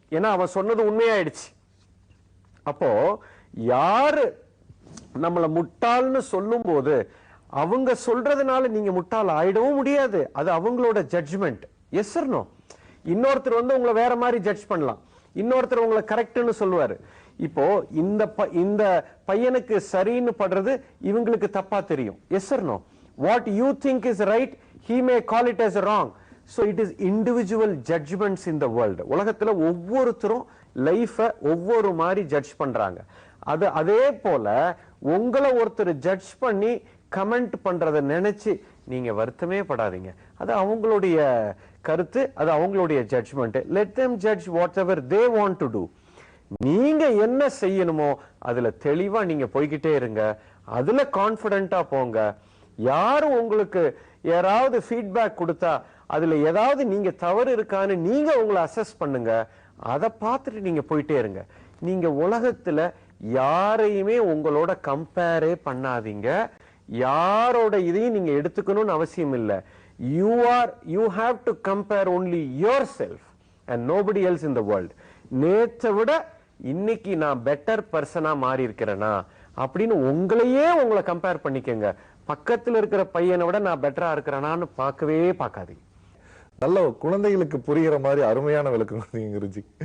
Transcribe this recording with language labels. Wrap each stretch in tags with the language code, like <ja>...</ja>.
<ta>ஏன்னா அவன் சொன்னது உண்மையாயிடுச்சு. அப்போ யாரு நம்மள முட்டாள்னு சொல்லும் போது அவங்க சொல்றதுனால நீங்க முட்டாள் ஆயிடவும் முடியாது. அது அவங்களோட ஜட்ஜ்மெண்ட்.</ta> <en>Yes or no?</en> <ta>இன்னொருத்தர் வந்து உங்களை வேற மாதிரி ஜட்ஜ் பண்ணலாம், இன்னொருத்தர் உங்களை கரெக்ட்னு சொல்லுவாரு. இப்போ இந்த பையனுக்கு சரின்னு படுறது இவங்களுக்கு தப்பா தெரியும்.</ta> <en>Yes or no? What you think is right, he may call it as wrong. So it is individual judgments in the world.</en> <ta>உலகத்துல ஒவ்வொருத்தரும் லைஃப ஒவ்வொரு மாதிரி ஜட்ஜ் பண்றாங்க. அதே போல உங்களை ஒருத்தர் ஜட்ஜ் பண்ணி கமெண்ட் பண்றத நினைச்சு நீங்க வருத்தமே படாதீங்க. அது அவங்களுடைய கருத்து, அது அவங்களுடைய judgement.</ta> <en>Let them judge whatever they want to do.</en> <ta>நீங்க என்ன செய்யணுமோ அதுல தெளிவா நீங்க போய்கிட்டே இருங்க, அதுல கான்பிடென்ட்டா போங்க. யாரும் உங்களுக்கு யாராவது ஃபீட்பேக் கொடுத்தா அதுல ஏதாவது நீங்க தவறு இருக்கான்னு நீங்க உங்களை அசஸ் பண்ணுங்க, அதை பார்த்துட்டு நீங்க போயிட்டே இருங்க. நீங்க உலகத்துல யாரையுமே உங்களோட கம்பேரே பண்ணாதீங்க, யாரோட இதையும் நீங்க எடுத்துக்கணும்னு அவசியம் இல்லை.</ta> <en>you have to compare only yourself and nobody else in the world.</en> <ta>நேற்றை விட இன்னைக்கு நான் பெட்டர் பர்சனா மாறி இருக்கிறேனா அப்படின்னு உங்களை கம்பேர் பண்ணிக்கங்க. பக்கத்துல இருக்கிற பையனை விட நான் பெட்டரா இருக்கிறேனான்னு பார்க்கவே பார்க்காதீங்க. நல்ல குழந்தைகளுக்கு புரிகிற மாதிரி அருமையான விளக்கம் குருஜி.</ta>